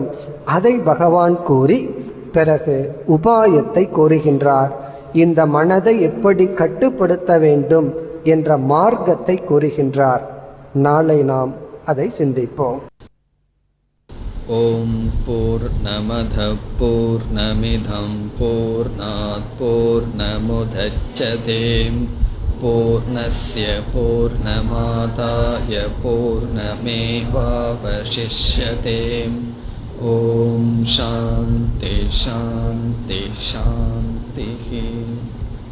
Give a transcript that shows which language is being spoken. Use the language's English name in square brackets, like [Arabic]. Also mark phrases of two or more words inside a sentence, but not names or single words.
[Tamil] அதை பகவான் கூறி பிறகு உபாயத்தை கூறுகின்றார். இந்த மனதை எப்படி கட்டுப்படுத்த வேண்டும் என்ற மார்க்கத்தை கூறுகின்றார். நாளை நாம் அதை சிந்திப்போம். [Sanskrit] ओम् पूर्णमदः पूर्णमिदम् पूर्णात् पूर्णमुदच्यते पूर्णस्य पूर्णमादाय पूर्णमेवावशिष्यते. ओम् शान्तिः शान्तिः शान्तिः.